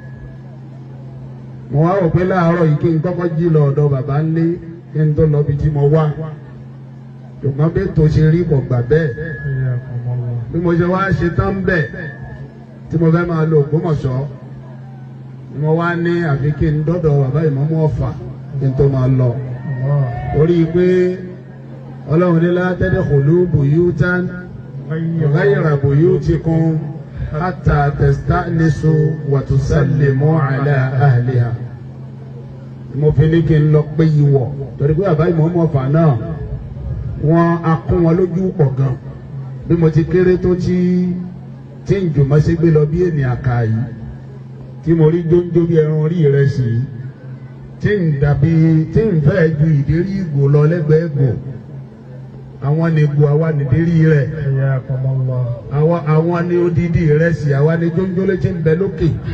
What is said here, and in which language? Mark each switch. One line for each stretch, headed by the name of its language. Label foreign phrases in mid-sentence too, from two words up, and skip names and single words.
Yoruba: mo wá wò pé láàárọ̀ yìí kí n kọ́kọ́ jí lọ ọ̀dọ̀ bàbá ńlé kí n tó lọ bí tí mo wá ṣùgbọ́n bí tó ṣe rí kò gbà bẹ́ẹ̀ bí mo ṣe wá ṣe tán bẹ́ẹ̀ tí mo fẹ́ máa lo Ògbómọ̀ṣọ́ ni mo wá ní àfi kí n dọ́dọ̀ bàbá Ìmámù Ọ̀fà kí n tó máa lọ orí pé Ọlọ́run ní
Arabic: لا تدخلوا بيوتا غير بيوتكم حتى تستأنسوا وتسلموا على أهلها
Yoruba: mo fi ní kí n lọ pé ìwọ̀ torí pé bàbá Ìmámù Ọ̀fà náà wọ́n akún wọn lójú pọ̀ gan bí mo ti kéré tó tí ń jùmọ̀ sí gbé lọ bí ènìyàn kà yìí tí mo rí jóńjó bí ẹran orí rẹ̀ sí tí ń fẹ́ ju ìdérí ìgò lọ lẹ́gbẹ̀ẹ́ ìgò àwọn ni ìgò àwa nìdérí rẹ̀ àwọn ni odidi rẹ̀ sí àwa ni jóńjó lé tí ń bẹ lókè.